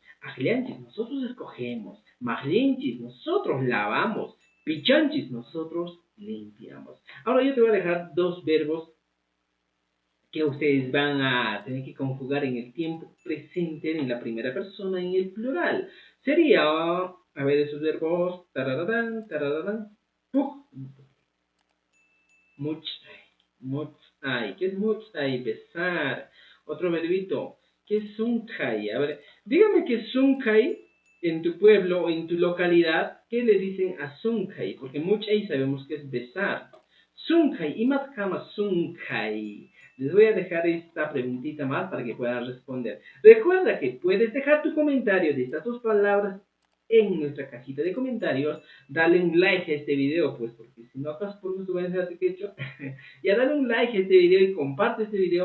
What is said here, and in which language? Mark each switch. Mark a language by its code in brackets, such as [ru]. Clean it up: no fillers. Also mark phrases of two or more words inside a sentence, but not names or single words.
[es] Aglianchis, nosotros escogemos. Maglinchis, nosotros lavamos. Pichanchis, nosotros limpiamos. Ahora yo te voy a dejar dos verbos que ustedes van a tener que conjugar en el tiempo presente, en la primera persona, en el plural. Sería A ver esos verbos. Tarararán, tarararán. Puk. [qu] Muchai. Muchai. [es] ¿Qué es muchai? Besar. Otro verbito. ¿Qué es sunkai? A ver, dígame qué es sunkai en tu pueblo o en tu localidad. ¿Qué le dicen a sunkai? Porque muchai sabemos que es besar. [qu] Sunkai. Imatkama sunkai. [es] Les voy a dejar esta preguntita más para que puedan responder. Recuerda que puedes dejar tu comentario de estas dos palabras en nuestra cajita de comentarios. Dale un like a este video, pues, porque si no acaso por gusto vayan a hacer quechua. Y a darle un like a este video y comparte este video.